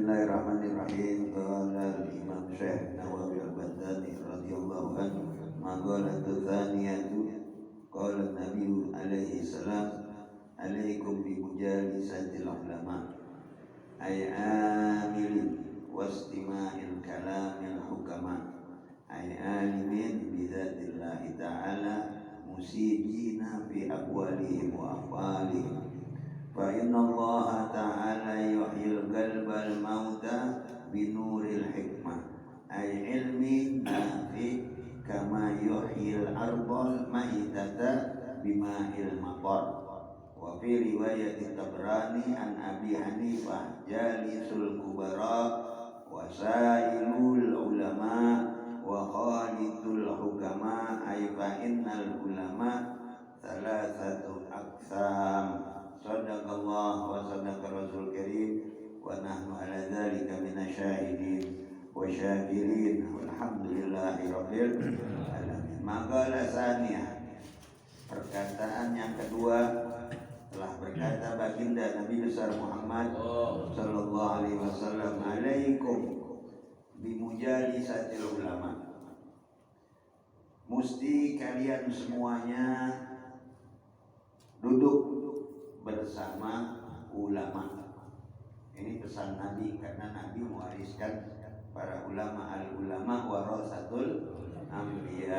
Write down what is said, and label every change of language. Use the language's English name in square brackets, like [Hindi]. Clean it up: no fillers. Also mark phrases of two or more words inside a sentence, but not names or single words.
[Arabic] Bismillahirrahmanirrahim. قال الإمام الشيخ نووي البنتني رضي الله عنه، المقالة الثانية قال النبي عليه السلام، عليكم بمجالسة العلماء أي العاملين واستماع كلام الحكماء أي العالمين بذات الله تعالى مصيبين في أقوالهم وأفعالهم. فإن الله تعالى يحيي القلب الميت بنور الحكمة أي العلم النافع كما يحيي الأرض الميتة بماء المطر. وفي رواية الطبراني عن أبي جحيفة جالسوا الكبراء وسائلوا العلماء وخالطوا الحكماء أي فإن العلماء ثلاثة أقسام. صدق الله وصدق رسوله الكريم ونحن على ذلك من الشاهدين والشاكرين والحمد لله رب العالمين. مقالة ثانية, [Indonesian] perkataan yang kedua, telah berkata baginda Nabi besar Muhammad [Arabic] صلى الله عليه وسلم, عليكم بمجالسة العلماء. [Indonesian] Mesti kalian semuanya duduk bersama ulama. Ini pesan Nabi, karena Nabi mewariskan para ulama, [Arabic] العلماء ورثة الأنبياء.